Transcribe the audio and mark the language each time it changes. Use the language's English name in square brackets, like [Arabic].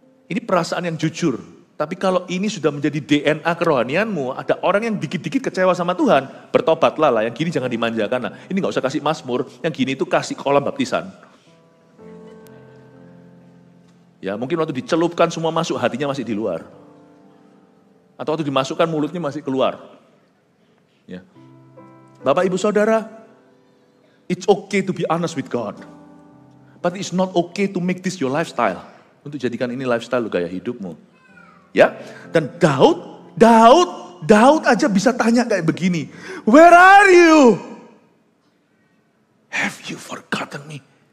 [Indonesian] Ini perasaan yang jujur. Tapi kalau ini sudah menjadi DNA kerohanianmu, ada orang yang dikit-dikit kecewa sama Tuhan, bertobatlah lah, yang gini jangan dimanjakan lah. Ini gak usah kasih Mazmur, yang gini itu kasih kolam baptisan. Ya mungkin waktu dicelupkan semua masuk, hatinya masih di luar. Atau waktu dimasukkan mulutnya masih keluar. Ya. Bapak ibu saudara, [English] it's okay to be honest with God. But it's not okay to make this your lifestyle. [Indonesian] Untuk jadikan ini lifestyle gaya hidupmu. Ya, dan Daud aja bisa tanya kayak begini. [English] Where are you? Have you forgotten me?